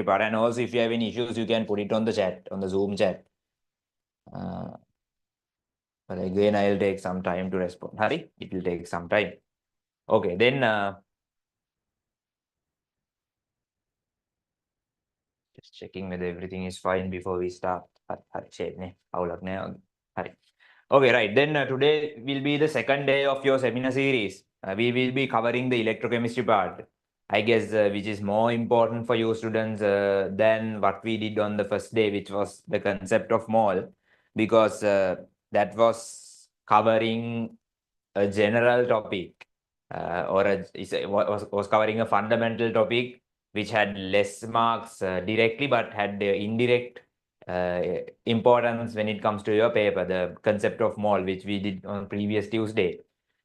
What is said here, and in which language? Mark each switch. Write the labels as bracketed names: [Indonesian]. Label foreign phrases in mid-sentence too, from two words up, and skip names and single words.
[English] part and also if you have any issues you can put it on the chat on the Zoom chat uh, but again I'll take some time to respond Hari it will take some time okay then just checking whether everything is fine before we start. [Sinhala] හරි shape නේ අවුලක් නෑ වගේ. හරි. [English] Okay, right. Then today will be the second day of your seminar series. We will be covering the electrochemistry part. I guess which is more important for you students than what we did on the first day, which was the concept of mole, because that was covering a general topic was covering a fundamental topic which had less marks directly but had indirect importance when it comes to your paper, the concept of mole, which we did on previous Tuesday.